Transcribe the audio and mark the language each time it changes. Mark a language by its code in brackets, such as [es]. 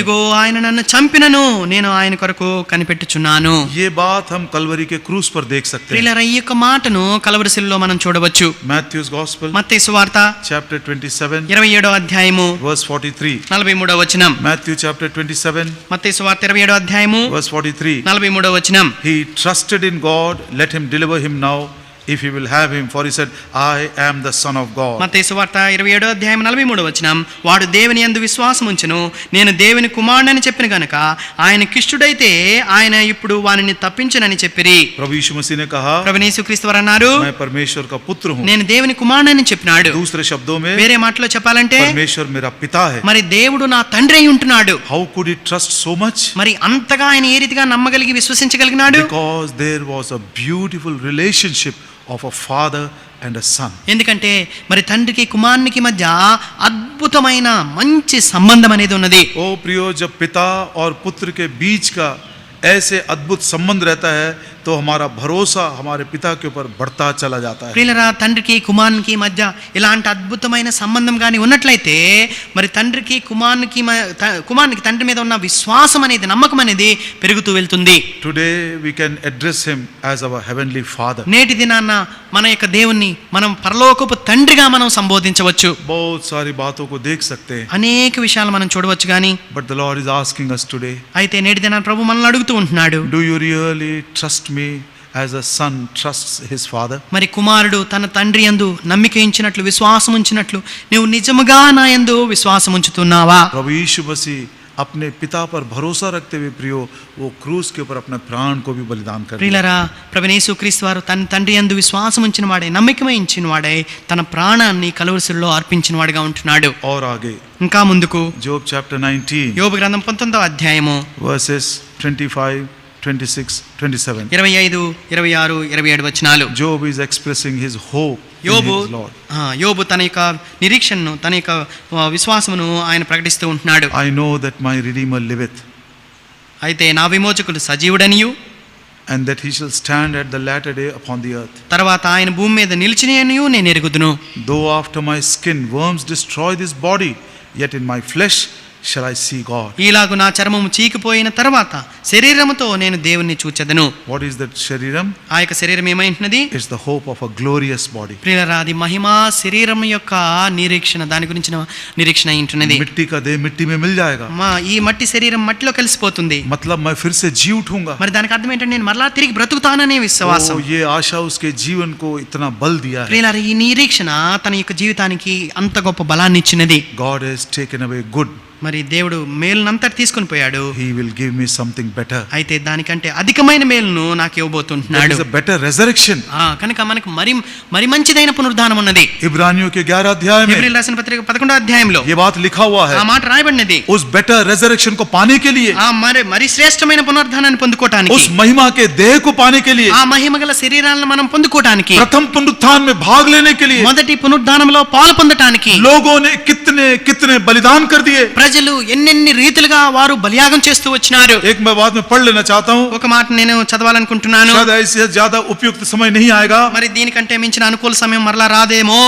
[te] ఇదిగో ఆయన నన్ను చంపినను నేను ఆయన కొరకు కనిపెట్టుచున్నాను. [hi] ये बात हम कलवरी के क्रूस पर देख सकते हैं. [te] ప్రియులారా, ఈ యొక్క మాటను కలవరిశిలలో మనం చూడవచ్చు. [en] Matthew's Gospel [te] మత్తయి సువార్త [en] chapter 27 [te] 27వ అధ్యాయము [en] verse 43. [te] 43వ వచనం. [en] Matthew chapter 27 [te] మత్తయి సువార్త 27వ అధ్యాయము [en] verse 43. [te] 43వ వచనం. [en] He trusted in God, let him deliver him now if he will have him, for he said, I am the son of God. [te] మత్తయి సువార్త 27వ అధ్యాయం 43వ వచనం. వాడు దేవుని యందు విశ్వాసం ఉంచెను, నేను దేవుని కుమారుడని చెప్పిన గనుక ఆయన కిష్టుడైతే ఆయన ఇప్పుడు వానిని తప్పించునని చెప్పిరి. [hi] प्रभु यीशु मसीह ने कहा, [te] ప్రభువైన యేసుక్రీస్తు వారు అన్నారు, [hi] मैं परमेश्वर का पुत्र हूँ. [te] నేను దేవుని కుమారుడని చెప్పినాడు. [hi] दूसरे शब्दों में [te] వేరే మాటలో చెప్పాలంటే [hi] परमेश्वर मेरा पिता है. [te] మరి దేవుడు నా తండ్రి అయి ఉంటున్నాడు. [en] How could he trust so much? [te] మరి అంతగా ఆయన ఏ రీతిగా నమ్మగలిగి విశ్వసించగలిగినాడు? [en] Because there was a beautiful relationship of a father and a son. [te] ఎందుకంటే మరి తండ్రికి కుమారునికి మధ్య అద్భుతమైన మంచి సంబంధం అనేది ఉన్నది. [hi] ओ प्रियो, जब पिता और पुत्र के बीच का ऐसे अद्भुत संबंध रहता है तो हमारा भरोसा हमारे पिता के ऊपर बढ़ता चला जाता है. [te] ప్రియులారా, తండ్రికి కుమారునికి మధ్య ఇలాంటి అద్భుతమైన సంబంధం కానీ ఉన్నట్లయితే మరి తండ్రికి కుమారునికి తండ్రి మీద ఉన్న విశ్వాసం అనేది, నమ్మకం అనేది పెరుగుతూ వెళ్తుంది. [en] Today we can address him as our heavenly father. [te] నేటి దినాన మన యొక్క దేవుణ్ణి మనం పరలోకపు తండ్రిగా మనం సంబోధించవచ్చు. [hi] बहुत सारी बातों को देख सकते हैं, [te] అనేక విషయాలు మనం చూడవచ్చు కానీ [en] but the Lord is asking us today, [te] అయితే నేటి దినాన ప్రభు మనల్ని అడుగుతూ ఉంటున్నాడు, [en] do you really trust me as a son trusts his father? [te] మరి కుమారుడు తన తండ్రి యందు నమ్మిక ఉంచినట్లు, విశ్వాసం ఉంచినట్లు నీవు నిజముగా నా యందు విశ్వాసం ఉంచుతున్నావా? [hi] प्रभु यीशु मसीह अपने पिता पर भरोसा रखते हुए प्रियो वो क्रूस के ऊपर अपने प्राण को भी बलिदान कर दिया. [te] ప్రియులారా, ప్రభువైన యేసుక్రీస్తు వారు తన తండ్రి యందు విశ్వాసం ఉంచిన వాడే, నమ్మకమే ఉంచిన వాడే, తన ప్రాణాన్ని కలువరిశిలలో అర్పించిన వాడిగా ఉంటున్నాడు. [hi] और आगे [te] ఇంకా ముందుకు [en] Job chapter 19 [te] యోబు గ్రంథం 19వ అధ్యాయము [en] verses 25, 26, 27. [te] 25, 26, 27 వచనాలు. [en] Job is expressing his hope in his Lord. [te] యోబు తన యొక్క నిరీక్షణను, తన యొక్క విశ్వాసమును ఆయన ప్రకటిస్తూ ఉంటున్నాడు. [en] I know that my Redeemer liveth, [te] అయితే నా విమోచకుడు సజీవుడనియు, [en] and that he shall stand at the latter day upon the earth. [te] తర్వాత ఆయన భూమి మీద నిలిచినయనియు నేను ఎరుగుదును. [en] Though after my skin worms destroy this body, yet in my flesh shall I see God. [te] ఈలాగు నా చర్మము చీకిపోయిన తర్వాత శరీరముతో నేను దేవుణ్ణి చూచెదను. [en] What is that shariram? [te] ఆ యొక్క శరీరం ఏమైంటున్నది? [en] It's the hope of a glorious body. [te] ప్రియులారా, అది మహిమా శరీరం యొక్క నిరీక్షణ, దాని గురించిన నిరీక్షణ ఉంటున్నది. [hi] मिट्टी का देह मिट्टी में मिल जाएगा, [te] ఈ మట్టి శరీరం మట్టిలో కలిసిపోతుంది. [hi] मतलब मैं फिर से जी उठूंगा. [te] మరి దానికి అర్థం ఏంటంటే నేను మరలా తిరిగి బ్రతుకుతాననే విశ్వాసం. [hi] ये आशा उसके जीवन को इतना बल दिया है. [te] ప్రియులారా, ఈ నిరీక్షణ తన యొక్క జీవితానికి అంత గొప్ప బలాన్ని ఇచ్చినది. [en] God has taken away good. [te] మరి దేవుడు మేలునంతా తీసుకొని పోయాడు. [en] He will give me something better. [te] అయితే దానికంటే అధికమైన మేలును నాకు [en] There [te] ఇవ్వబోతున్నాడు. [en] is a better resurrection. [te] కనుక మనకు మరి మంచిదైన పునరుద్ధానం ఉన్నది. [hi] इब्रानियों के 11 अध्याय में [te] హెబ్రీయులకు రాసిన పత్రిక 11వ అధ్యాయంలో [hi] ये बात लिखा हुआ है. [te] ఆ మాట రాయబడినది. [hi] उस [en] better resurrection [hi] को पाने के लिए, [te] మరి శ్రేష్టమైన పునరుద్ధానాన్ని పొందుకోవటానికి, [hi] उस महिमा के देह को पाने के लिए, [te] ఆ మహిమగల శరీరాలను మనం పొందుకోవటానికి, [hi] प्रथम पुनरुत्थान में भाग लेने के लिए [te] మొదటి పునరుద్ధానంలో పాలు పొందటానికి [hi] लोगों ने कितने कितने बलिदान कर दिए. [te] ప్రజలు ఎన్నెన్ని రీతిలుగా వారు బలియాగం చేస్తూ వచ్చినారు. [hi] एक मैं बात में पढ़ लेना चाहता हूँ, [te] ఒక మాట నేను చదవాలనుకుంటున్నాను. [hi] शायद ऐसे ज्यादा उपयुक्त समय नहीं आएगा. [te] మరి దీనికంటే మించిన అనుకూల సమయం మరలా రాదేమో.